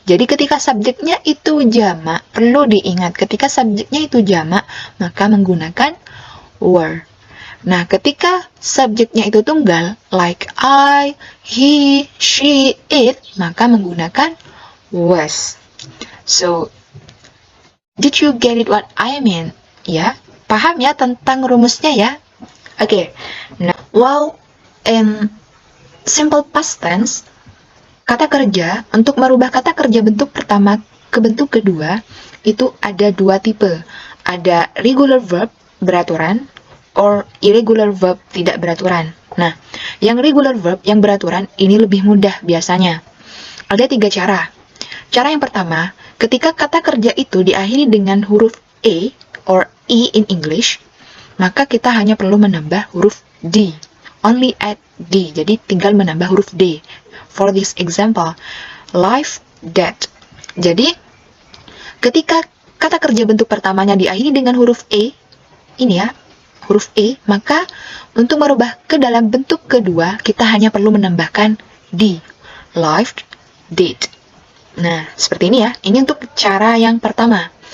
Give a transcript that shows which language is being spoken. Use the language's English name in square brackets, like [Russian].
[Indonesian] Jadi, ketika subjeknya itu jamak, perlu diingat, ketika subjeknya itu jamak, maka menggunakan were. Nah, ketika subjeknya itu tunggal, [English] like I, he, she, it, [Indonesian] maka menggunakan was. [English] So, did you get it what I mean? [Indonesian] Ya, paham ya tentang rumusnya ya? Oke. Nah, while in simple past tense, kata kerja, untuk merubah kata kerja bentuk pertama ke bentuk kedua, itu ada 2 tipe. Ada regular verb, beraturan, or irregular verb, tidak beraturan. Nah, yang regular verb, yang beraturan, ini lebih mudah biasanya. Ada 3 cara. Cara yang pertama, ketika kata kerja itu diakhiri dengan huruf E, [English] or E in English, [Indonesian] maka kita hanya perlu menambah huruf D. [English] Only add D, [Indonesian] jadi tinggal menambah huruf D. [English] For this example, life, death. [Indonesian] Jadi, ketika kata kerja bentuk pertamanya diakhiri dengan huruf E, ini ya, huruf E, maka untuk merubah ke dalam bentuk kedua, kita hanya perlu menambahkan D. Life, did. Nah, seperti ini ya. Ini untuk cara yang pertama.